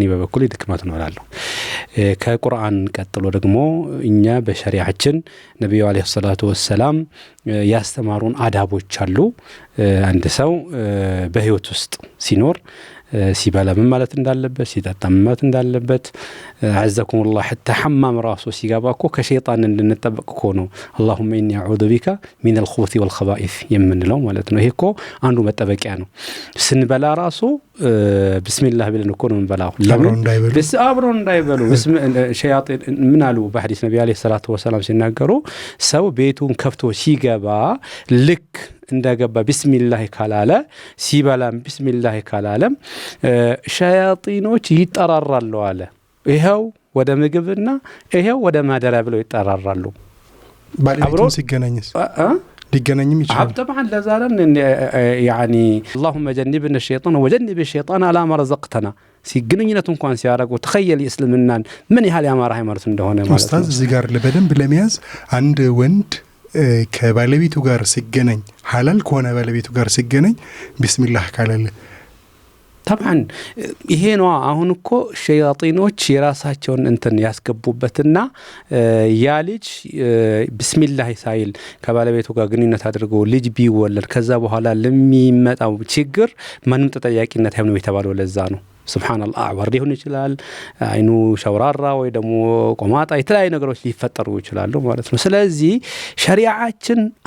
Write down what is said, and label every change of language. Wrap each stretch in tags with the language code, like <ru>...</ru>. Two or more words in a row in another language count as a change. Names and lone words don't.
<am>በበኩሌ ድክመት ነው እላለሁ ከቁርአን ቀጥሎ ደግሞ እኛ በሸሪዓችን ነብዩ አለይሂ ሰላቱ ወሰለም ያስተማሩን አዳቦች አሉ አንድ ሰው በህይወት ውስጥ ሲኖር ሲበላ ምን ማለት እንዳለበት ሲጠጣ ምን ማለት እንዳለበት</am> <ar>عزكم الله حتى حمام راسه</ar> <am>ሲጋባኮ ከሸይጣን እንድንጠበቅ ነው</am> <ar>اللهم اني اعوذ بك من الخبث والخبائث</ar> <am>የምንለው ማለት ነው ይሄ እኮ አንዱ መጠበቂያ ነው ስንበላ ራሱ</am> <ar>بسم الله</ar> <am>ብለን እኮ ነው እንበላው አብረው እንዳይበሉ ሸያጣን ምን አሉ በሐዲስ ነብዩ አለይሂ ሰላቱ ወሰለም ሲናገሩ ሰው ቤቱን ከፍቶ ሲገባ ልክ እንደገባ ቢስሚላህ ካላለ ሲበላም ቢስሚላህ ካላለም ሸያጢኖች ይጠራራሉ አለ ይሄው ወደ ምግብና ይሄው ወደ ማደሪያ ብለው ይጠራራሉ ባለቤቱም ሲገናኝስ ሊገናኝም ይችላል طبعا ለዛለን</am> <ar>يعني اللهم جنبنا الشيطان وجنب الشيطان على ما رزقتنا</ar> <am>ሲግንኙነት እንኳን ሲያረጉ ተخيل እስልምናን ምን ያህል ያማራ ሃይማኖት እንደሆነ ማለት ነው ኡስታዝ እዚህ ጋር ለበደንብ ለሚያዝ አንድ ወንድ ከባለቤቱ ጋር ሲገናኝ ሐላል ከሆነ ባለቤቱ ጋር ሲገናኝ ቢስሚላህ ካላለ طبعا ይሄ ነው አሁን እኮ ሸያጢኖች የራሳቸውን እንትን ያስገቡበትና ያ ልጅ ቢስሚላህ ሳይል ከባለቤቱ ጋር ግንኙነት አድርጎ ልጅ ቢወለድ ከዛ በኋላ ለሚመጣው ችግር ማንም ተጠያቂነት አይሆንም የተባለው ለዛ ነው ሱብሃንአላህ አዕወር ሊሆን ይችላል አይኑ ሸውራራ ወይ ደግሞ ቆማጣ የተለያዩ ነገሮች ሊፈጠሩ ይችላሉ ማለት ነው ስለዚህ ሸሪዓችን</am>